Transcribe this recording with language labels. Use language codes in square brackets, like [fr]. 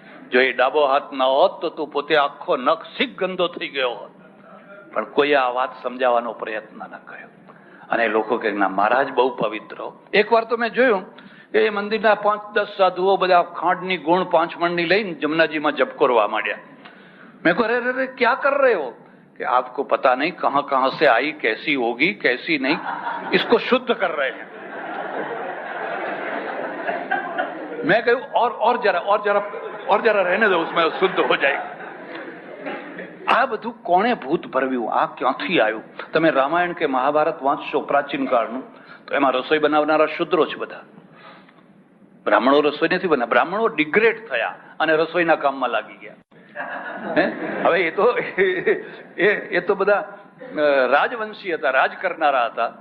[gu] જો એ ડાબો હાથ ન હોત તો તું પોતે આખો નખ શીખ ગંદો થઈ ગયો હોત. પણ કોઈ આ વાત સમજાવવાનો પ્રયત્ન ન કર્યો. અને લોકો કે ના મહારાજ બહુ પવિત્ર. એક વાર તો મેં જોયું કે એ મંદિરના 5-10 સાધુઓ બધા ખાંડની ગુણ 5 મણની લઈને જમનાજીમાં જપકોરવા માંડ્યા. મેં કહ્યું [hi] અરે અરે ક્યાં કર રહે હો? कि आपको पता नहीं कहां कहां से आई, कैसी होगी कैसी नहीं, इसको शुद्ध कर रहे हैं. मैं कहूं और जरा रहने दो, उसमें शुद्ध हो जाएगा. [gu] આ બધું કોણે ભૂત ભરવ્યું? આ ક્યાંથી આવ્યું? તમે રામાયણ કે મહાભારત વાંચશો પ્રાચીન કાળનું તો એમાં રસોઈ બનાવનારા શુદ્રો જ બધા. બ્રાહ્મણો રસોઈ નથી બનાવ્યા. બ્રાહ્મણો ડિગ્રેડ થયા અને રસોઈના કામમાં લાગી ગયા. હવે એ તો બધા રાજવંશી હતા, રાજ કરનારા હતા.